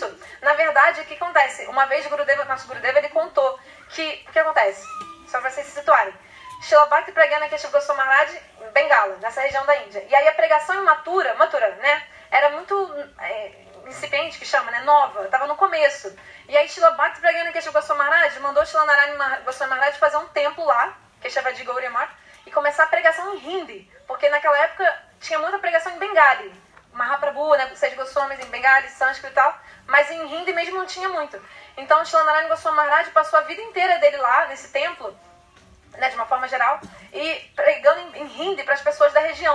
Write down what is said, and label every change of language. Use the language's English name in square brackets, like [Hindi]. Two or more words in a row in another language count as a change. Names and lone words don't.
[Portuguese] Na verdade, o que acontece? Uma vez nosso Gurudeva, ele contou que... O que acontece? Só para vocês se situarem. Srila Bhakti Pragyana Keshava Goswami Maharaj, Bengala, nessa região da Índia. E aí a pregação em Mathura, né? Era muito incipiente, que chama, né? Nova. Estava no começo. E aí Srila Bhakti Pragyana Keshava Goswami Maharaj mandou Srila Narayana Goswami Maharaj fazer um templo lá, Keshava Gauriya Math, e começar a pregação em Hindi. Porque naquela época tinha muita pregação em Bengali. Mahaprabhu, né, seis Goswamis em Bengali, Sânscrito e tal, mas em Hindi mesmo não tinha muito. Então Srila Narayana Goswami Maharaj passou a vida inteira dele lá, nesse templo, né, de uma forma geral, e pregando em hindi para as pessoas da região.